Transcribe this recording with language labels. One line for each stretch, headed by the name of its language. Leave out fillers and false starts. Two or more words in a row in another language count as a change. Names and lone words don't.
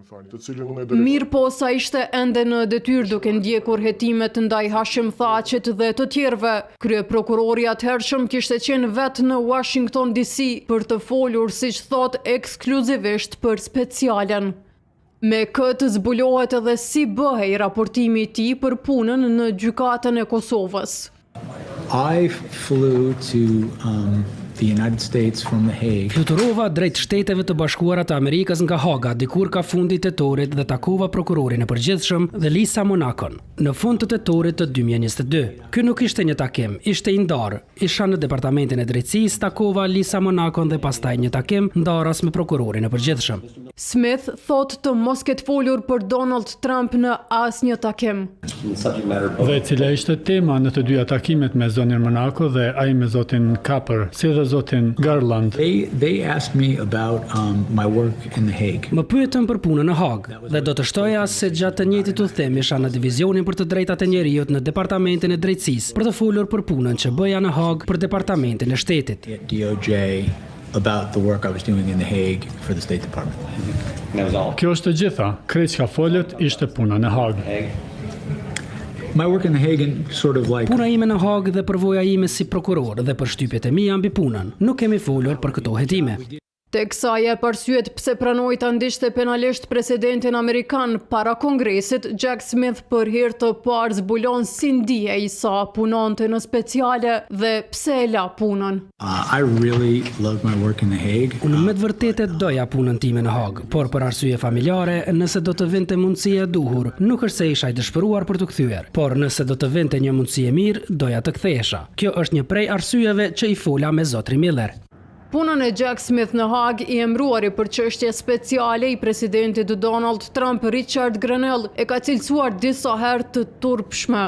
Albanian: Mirë po sa ishte ende në detyrë duke ndjekur hetimet ndaj Hashim Thaqit dhe të tjerëve, kryeprokurori atëhershëm kishte qenë vetë në Washington DC për të folur, siç thot, ekskluzivisht për specialen. Me këtë zbulohet edhe si bëhej raportimi i tij për punën në gjykatën e Kosovës.
English: I flew to the United States from The Hague.
Albanian: Fluturova drejt Shteteve të Bashkuara të Amerikës nga Haga dikur ka fundi tetorit dhe takova prokurorin e përgjithshëm dhe Lisa Monakon në fund të tetorit të 2022. Ky nuk ishte një takim, ishte i ndarë. Isha në departamentin e drejtësisë, takova Lisa Monakon dhe pastaj një takim ndaras me prokurorin e përgjithshëm. Smith thot të mos ketë folur për Donald Trump në asnjë takim. Dhe cila ishte tema në të dyja takimet me zonin Monaco dhe ai me zotin Kapper, si dhe zotin Garland.
English: They asked me about my work in The Hague.
Albanian: Më pyetën për punën në Hag dhe do të shtoja se gjatë të njëjtit udhëtim isha në divizionin për të drejtat e njerëzit në departamentin e drejtësisë për të folur për punën që bëja në Hag për departamentin e shtetit.
English: DOJ about the work I was doing in The Hague for the State Department.
Albanian: Kjo është të gjitha, krejt çka folët ishte puna në Hag.
English: My work in The Hague sort of like
Albanian: Puna ime në Hag dhe përvoja ime si prokuror dhe përshtypjet e mia mbi punën. Nuk kemi folur për këto hetime. Tek sa jep arsyet pse pranoi ta ndiqte penalisht presidentin amerikan para Kongresit, Jack Smith për herë të parë zbulon si ndihej sa punonte në speciale dhe pse e la punën.
English: I really love my work in The Hague.
Albanian: Unë me të vërtetë doja punën time në Hag, por për arsye familjare, nëse do të vinte mundësia e duhur, nuk është se isha i dëshpëruar për të kthyer, por nëse do të vinte një mundësi e mirë, doja të kthehesha. Kjo është një prej arsyeve që i fola me zotrin Miller. Punën e Jack Smith në Hag i emruari për çështje speciale i presidentit Donald Trump, Richard Grenell, e ka cilësuar disa herë të turpshme.